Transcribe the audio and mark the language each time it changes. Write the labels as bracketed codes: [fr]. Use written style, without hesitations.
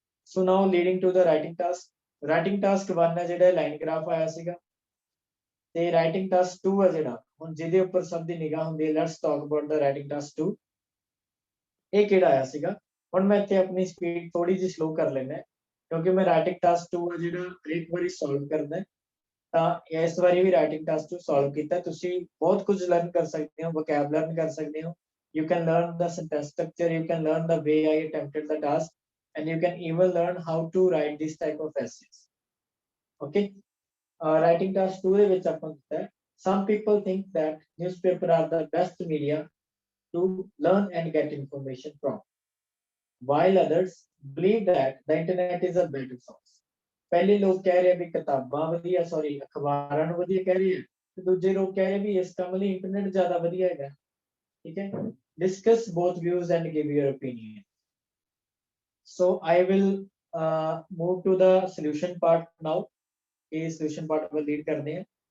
[en] So now leading to the writing task. [pa] Writing task 1 ਹੈ ਜਿਹੜਾ line graph ਆਇਆ ਸੀਗਾ ਤੇ ਰਾਈਟਿੰਗ ਟਾਸਕ 2 ਹੈ ਜਿਹੜਾ ਹੁਣ ਜਿਹਦੇ ਉੱਪਰ ਸਭ ਦੀ ਨਿਗਾਹ ਹੁੰਦੀ ਹੈ, [en] Let's talk about the writing task 2। [pa] ਇਹ ਕਿਹੜਾ ਆਇਆ ਸੀਗਾ, ਹੁਣ ਮੈਂ ਇੱਥੇ ਆਪਣੀ ਸਪੀਡ ਥੋੜੀ ਜਿਹੀ ਸਲੋ ਕਰ ਲੈਣਾ ਕਿਉਂਕਿ ਮੈਂ ਰਾਈਟਿੰਗ ਟਾਸਕ 2 ਜਿਹੜਾ ਇੱਕ ਵਾਰੀ ਸੋਲਵ ਕਰਦਾ ਤਾਂ ਇਸ ਵਾਰੀ ਵੀ ਰਾਈਟਿੰਗ ਟਾਸਕ 2 ਸੋਲਵ ਕੀਤਾ। ਤੁਸੀਂ ਬਹੁਤ ਕੁਝ ਲਰਨ ਕਰ ਸਕਦੇ ਹੋ, [en] Vocab learn ਕਰ ਸਕਦੇ ਹੋ, you can learn the sentence structure, you can learn the way I attempted the task, and you can even learn how to write this type of essays. Okay, writing task 2 [pa] ਦੇ ਵਿੱਚ ਆਪਾਂ ਕੀਤਾ [en] some people think that newspaper are the best media to learn and get information from, while others believe that the internet is a better source. [pa] ਪਹਿਲੇ ਲੋਕ ਕਹਿ ਰਹੇ ਵੀ ਕਿਤਾਬਾਂ ਵਧੀਆ, ਸੌਰੀ ਅਖਬਾਰਾਂ ਨੂੰ ਵਧੀਆ ਕਹਿ ਰਹੇ ਤੇ ਦੂਜੇ ਲੋਕ ਕਹਿ ਰਹੇ ਵੀ ਇਸ ਕੰਮ ਲਈ ਇੰਟਰਨੈਟ ਜ਼ਿਆਦਾ ਵਧੀਆ ਹੈਗਾ। ਠੀਕ ਹੈ, [en] discuss both views and give your opinion. So I will move to the solution part now. [hi] ये solution part पर lead करते हैं।